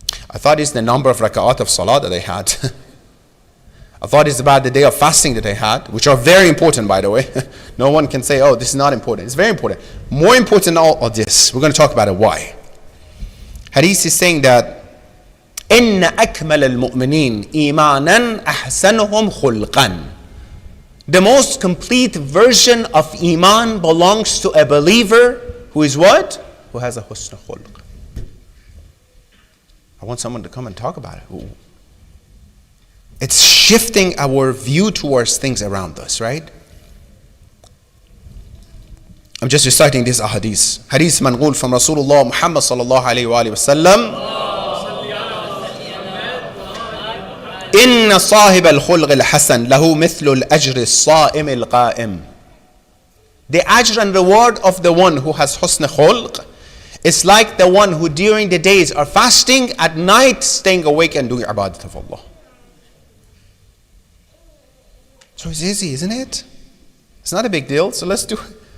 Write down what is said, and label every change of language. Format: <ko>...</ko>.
<en>I thought it's the number of raka'at of salah that they had. I thought it's about the day of fasting that they had, which are very important, by the way. No one can say, oh, this is not important. It's very important. More important than all of this. We're going to talk about it. Why? Hadith is saying that</en> <ar>إن أكمل المؤمنين إيمانا أحسنهم خلقا.</ar> <en>The most complete version of iman belongs to a believer who is what? Who has a husn khulq. I want someone to come and talk about it. Ooh. It's shifting our view towards things around us, right? I'm just reciting this ahadith. Hadith manqul from Rasulullah Muhammad sallallahu alayhi wa sallam.</en> <ar>إن صاحب الخلق الحسن له مثل الأجر الصائم القائم.</ar> <en>The ajr and reward of the one who has husn khulq is like the one who during the days are fasting, at night staying awake and doing ibadat of Allah. So it's easy, isn't it? It's not a big deal, so let's do it.</en>